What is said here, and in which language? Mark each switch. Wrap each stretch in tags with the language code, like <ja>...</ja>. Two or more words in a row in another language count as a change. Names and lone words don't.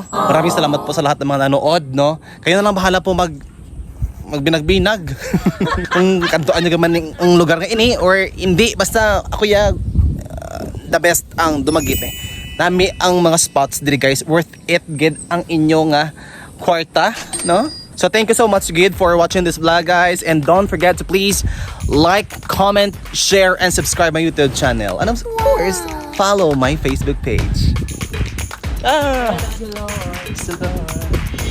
<tl>Maraming salamat po sa lahat ng mga nanood, no? Kayo na lang bahala po magbinag-binag.</tl> <hil>Kung kantuan nyo gaman ang lugar nga ini or hindi. Basta ako</hil> <en>the best</en> <hil>ang Dumaguete. Nami ang mga spots diri guys.</hil> <en>Worth it</en> <hil>gid ang inyo nga kwarta, no?</hil> <en>So thank you so much Gid for watching this vlog guys, and don't forget to please like, comment, share, and subscribe my YouTube channel, and of course follow my Facebook page. Praise the Lord.</en>